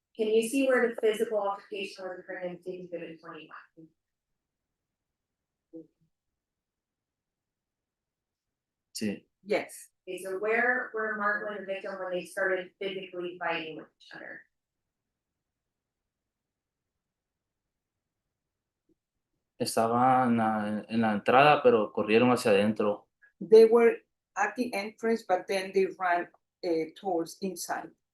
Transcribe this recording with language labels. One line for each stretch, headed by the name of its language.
English: Can you see where the physical altercation was occurring in state exhibit 21?
Spanish: sí.
English: yes. Okay, so where were Marco and the victim when they started physically fighting with each other?
Spanish: Estaba en la entrada, pero corrieron hacia adentro.
English: They were at the entrance, but then they ran towards inside.